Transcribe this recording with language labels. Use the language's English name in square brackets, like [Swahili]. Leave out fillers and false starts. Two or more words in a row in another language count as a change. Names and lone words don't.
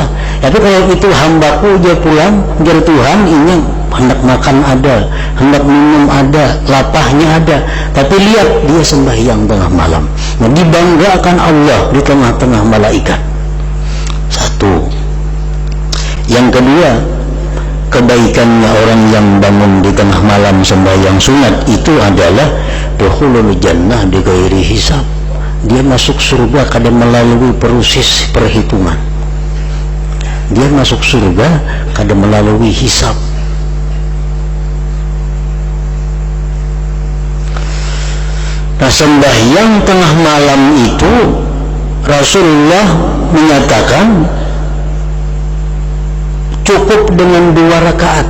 [Indonesian] Tapi kalau itu hambaku dia pulang, jadi Tuhan ini hendak makan ada, hendak minum ada, lapahnya ada, tapi lihat dia sembahyang tengah malam. Nah, dibanggakan Allah di tengah-tengah malaikat. Satu. Yang kedua, kebaikannya orang yang bangun di tengah malam sembahyang sunat itu adalah [Arabic] دخول الجنة بغير حساب. [Indonesian] Dia masuk surga kada melalui proses perhitungan. Dia masuk surga kada melalui hisab. Nah, sembahyang tengah malam itu Rasulullah menyatakan cukup dengan 2 rakaat.